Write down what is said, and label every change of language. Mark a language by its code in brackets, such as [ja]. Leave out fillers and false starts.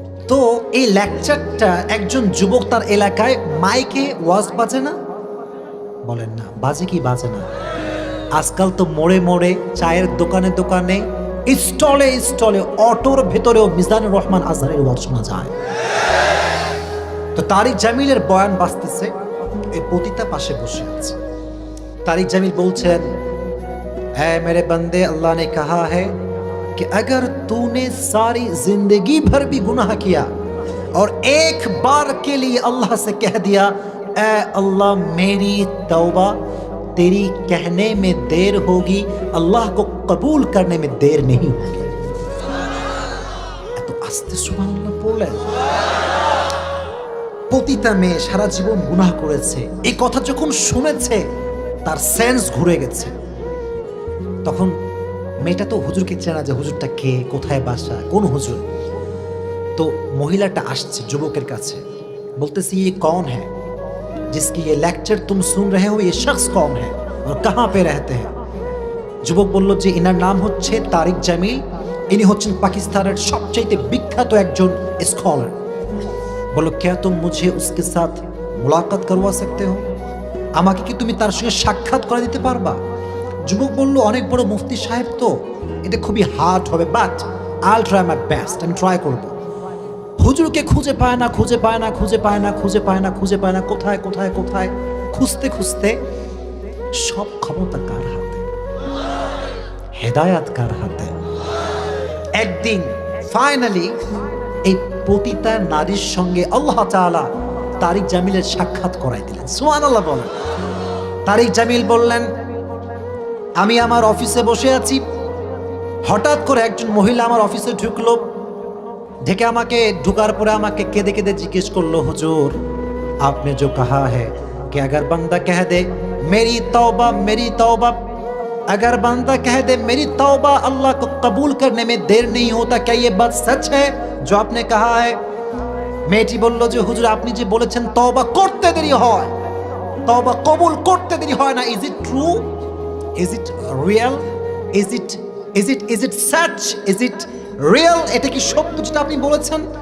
[bn] তো এই লেকচারটা একজন যুবক তার এলাকায় মাইকে ওয়াজ বাজে না, বলেন না বাজে কি বাজে না? আজকাল তো মোড়ে মোড়ে, চায়ের দোকানে দোকানে, স্টলে স্টলে, অটোর ভেতরেও মিজানুর রহমান আজহারের ওয়াজ শোনা যায়। তো তারিক জামিলের বয়ান বাজতেছে, এই পতিতা পাশে বসে আছে। [hi] तारिक जमील बोलছেন, है मेरे बंदे, अल्लाह ने कहा है कि अगर तूने सारी जिंदगी भर भी गुनाह किया और एक बार के लिए अल्लाह से कह दिया ऐ अल्लाह मेरी तौबा, तेरी कहने में देर होगी, अल्लाह को कबूल करने में देर नहीं होगी। [bn] तो आस्ते सुबहानाल्लाह बोलें। পতিতা মেয়ে সারা জীবন গুনাহ করেছে, এই কথা যখন শুনেছে তার সেন্স ঘুরে গেছে। তখন মেয়েটা তো হুজুরকে চেনা, যে হুজুরটা কে, কোথায় বাসা, কোন হুজুর। তো মহিলাটা আসছে যুবকের কাছে, বলতেছে [hi] ये कौन है जिसकी ये लेक्चर तुम सुन रहे हो, ये शख्स कौन है और कहाँ पे रहते हैं। [bn] যুবক বলল যে ইনার নাম হচ্ছে তারিক জামিল, ইনি হচ্ছেন পাকিস্তানের সবচেয়ে বিখ্যাত একজন স্কলার। বলো [hi] क्या तुम मुझे उसके साथ मुलाकात करवा सकते हो, [bn] আমাকে কি তুমি তার সঙ্গে সাক্ষাৎ করে দিতে পারবা। যুবক বলল অনেক বড় মুফতি সাহেব, তো এটা খুবই হার্ড হবে, [en] but I'll try my best, [bn] আমি ট্রাই করব। হুজুরকে খুঁজে পায় না, খুঁজে পায় না, খুঁজে পায় না, খুঁজে পায় না, খুঁজে পায় না, কোথায় কোথায় কোথায় খুঁজতে খুঁজতে সব ক্ষমতা কার হাতে? হেদায়াত কার হাতে? একদিন ফাইনালি এই পতিতা নারীর সঙ্গে আল্লাহ তাআলা তারিক জামিলের সাক্ষাৎ করাই দিলেন। সুবহানাল্লাহ বলেন। তারিক জামিল বললেন, আমি আমার অফিসে বসে আছি, হঠাৎ করে একজন মহিলা আমার অফিসে ঢুকলো, ঢেকে আমাকে ঢুকার পরে আমাকে কেঁদে কেঁদে জিজ্ঞেস করলো, হুজুর [hi] आपने जो कहा है कि अगर बंदा कह दे मेरी तौबा मेरी तौबा, अगर बंदा कह दे मेरी तौबा अल्लाह को कबूल करने में देर नहीं होता, क्या ये बात सच है जो आपने कहा है। [bn] মেয়েটি বলল যে হুজুর আপনি যে বলেছেন তওবা করতে দেরি হয়, তওবা কবুল করতে দেরি হয় না, [en] is it true, is it real, [bn] is it such, is it real, এটা কি সত্য যেটা আপনি বলেছেন।